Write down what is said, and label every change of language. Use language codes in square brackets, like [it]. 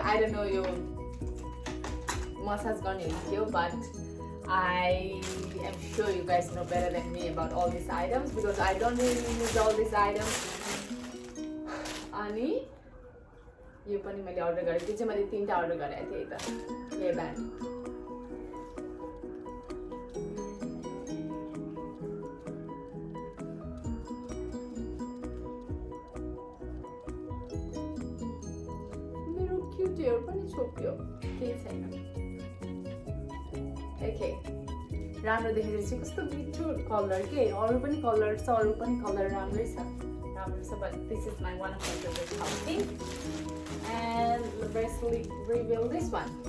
[en] I don't know [ne] यो massage गर्ने हो के हो [en] But I am sure you guys know better than me about all these items because I don't really use all these items. [ne] अनि यो पनि मैले अर्डर गरेको थिएँ. चाहिँ मैले 3टा अर्डर गरेको थिएँ त हेयर ब्यान्ड. मेरो क्युट हेयर पनि छोप्यो, केही छैन. ओके, राम्रो देखेर चाहिँ कस्तो मिठो कलर के. अरू पनि कलर छ, अरू पनि कलर राम्रै छ, राम्रो छ. [en] But this is my one of my favourite outfit. And let's reveal this one.